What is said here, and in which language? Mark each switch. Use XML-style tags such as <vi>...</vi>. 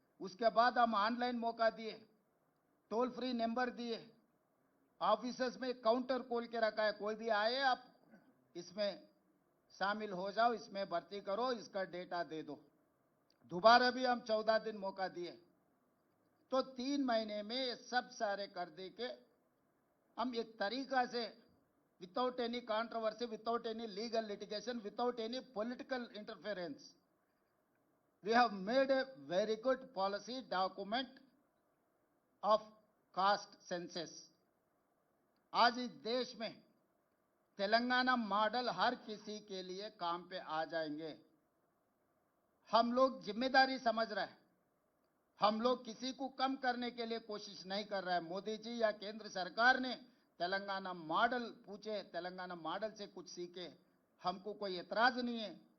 <hi>उसके बाद हम ऑनलाइन मौका दिए, टोल फ्री नंबर दिए, ऑफिसेस में काउंटर खोल के रखा है, कोई भी आए आप इसमें शामिल हो जाओ, इसमें भर्ती करो, इसका डेटा दे दो। दोबारा भी हम 14 दिन मौका दिए। तो 3 महीने में ये सब सारे कर दे के हम एक तरीका से</hi> <en>without any controversy, without any legal litigation, without any political interference, we have made a very good policy document of caste census.</en> <hi>आज इस देश में तेलंगाना मॉडल हर किसी के लिए काम पे आ जाएंगे। हम लोग जिम्मेदारी समझ रहे हैं, हम लोग किसी को कम करने के लिए कोशिश नहीं कर रहे हैं। मोदी जी या केंद्र सरकार ने तेलंगाना मॉडल पूछे, तेलंगाना मॉडल से कुछ सीखे, हमको कोई एतराज नहीं है।</hi>